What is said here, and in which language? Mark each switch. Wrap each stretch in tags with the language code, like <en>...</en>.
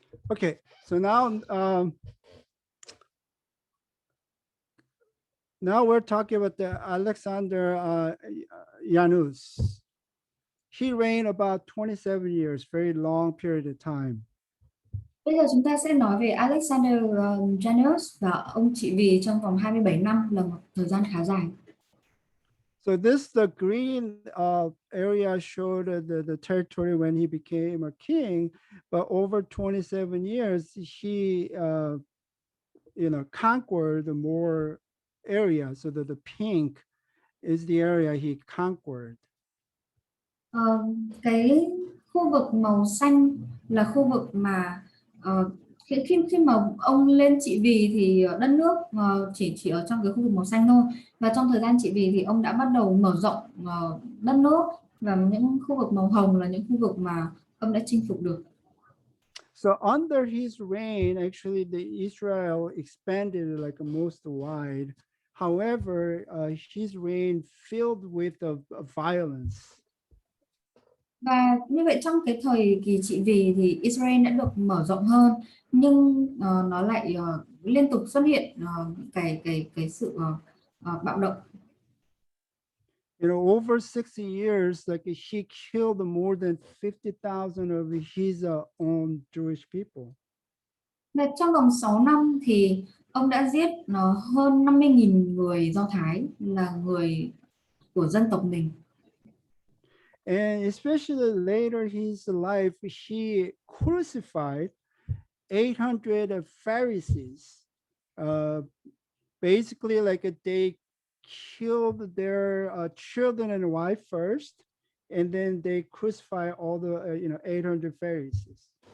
<en>Okay, so now now we're talking about the Alexander Janus. He reigned about 27 years, very long period of time.</en> <vi>Bây giờ chúng ta sẽ nói về Alexander Janus, và ông trị vì trong vòng 27 năm, là một thời gian khá dài.</vi> <en>So this the green area showed the territory when he became a king, but over 27 years he conquered more area. So that the pink is the area he conquered.</en> <vi>Cái khu vực màu xanh là khu vực mà khi mà ông lên trị vì thì đất nước chỉ ở trong cái khu vực màu xanh thôi, và trong thời gian trị vì thì ông đã bắt đầu mở rộng đất nước, và những khu vực màu hồng là những khu vực mà ông đã chinh phục được.</vi> <en>So under his reign, actually, the Israel expanded like most wide. However, his reign filled with violence.</en> <vi>Và như vậy trong cái thời kỳ trị vì thì Israel đã được mở rộng hơn, nhưng nó lại liên tục xuất hiện cái sự bạo động.</vi> <en>Over 60 years, like he killed more than 50,000 of his own Jewish people.</en> <vi>Và trong vòng 6 năm thì ông đã giết hơn 50.000 người Do Thái, là người của dân tộc mình.</vi> <en>And especially later his life, he crucified 800 Pharisees. Basically, like they killed their children and wife first, and then they crucified all the 800 Pharisees.</en>